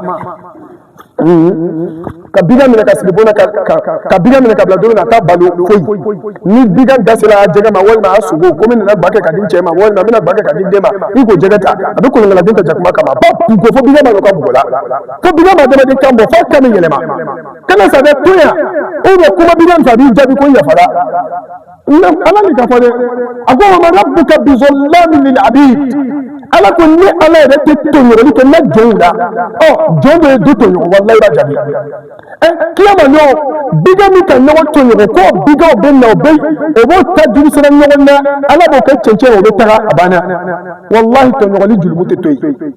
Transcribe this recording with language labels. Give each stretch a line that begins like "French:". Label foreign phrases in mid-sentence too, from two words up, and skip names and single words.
Bambara: ka biga minɛ ka sigi bona ka biga minɛ ka bila don na taa balo foyi ni biga dasira jɛgɛ ma walima a sogo ko min nana ba kɛ ka di cɛ ma walima a bɛna ba kɛ ka di den ma i k'o jɛgɛ ta a bɛ kolonkala den ta jakuma kama ko fo biga ma dɔ ka bugɔ la fo biga ma adamaden kan bɔ fo kan bɛ yɛlɛma kana sa dɛ to yan kuma biga min fɛ a b'i jaabi ko yafara ala ni ka fɔ dɛ a ko
Arabic: وما ربك بظلام للعبيد
Bambara: ala ko ni ala yɛrɛ tɛ tɔɲɔgɔnli kɛ n'a jɔnw la jɔn bɛ du tɔɲɔgɔn walayi i b'a jaabi kiyama ɲɔgɔn biga min ka ɲɔgɔn tɔɲɔgɔn ko bigaw bɛ na o b'o ta juru sira ɲɔgɔn na ala b'o kɛ cɛncɛn o bɛ taga a banna walahi tɔɲɔgɔnli jurumu tɛ to yen